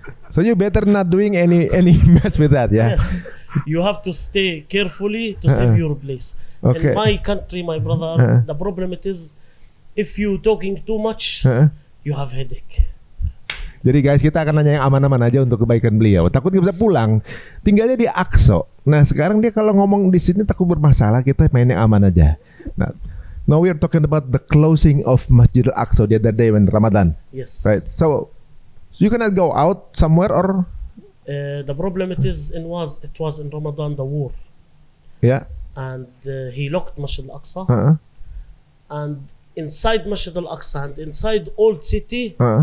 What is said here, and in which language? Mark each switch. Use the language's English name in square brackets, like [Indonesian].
[English] So you better not doing any mess with that, yeah? Yes. You have to stay carefully to save your place. Okay. In my country, my brother, the problem it is, if you talking too much, you have headache. [Indonesian] Jadi guys, kita akan nanya yang aman-aman aja untuk kebaikan beliau. Takut nggak bisa pulang, tinggalnya di Aqsa. Nah sekarang dia kalau ngomong di sini takut bermasalah, kita main yang aman aja. [English] Nah, now we are talking about the closing of Masjid Al-Aqsa the other day when Ramadan. Yes. Right. So you cannot go out somewhere or? The problem it was in Ramadan the war. Yeah. And he locked Masjid Al-Aqsa. And inside Masjid Al-Aqsa and inside old city.